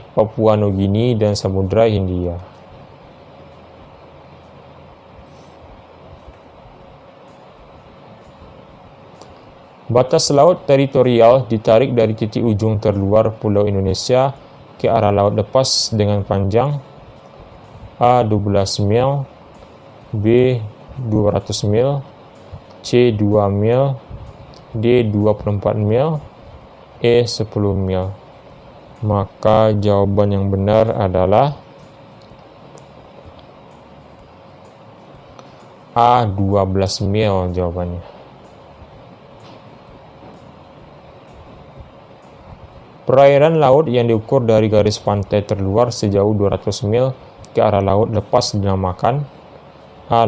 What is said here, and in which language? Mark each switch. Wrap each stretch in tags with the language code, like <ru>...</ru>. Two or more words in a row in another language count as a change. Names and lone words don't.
<id>Papua Nugini dan Samudra Hindia. Batas laut teritorial ditarik dari titik ujung terluar pulau Indonesia ke arah laut lepas dengan panjang A. 12 mil, B. 200 mil, C. 2 mil, D. 24 mil, E. 10 mil. Maka jawaban yang benar adalah A. 12 mil jawabannya. Perairan laut yang diukur dari garis pantai terluar sejauh 200 mil ke arah laut lepas dinamakan A.</id>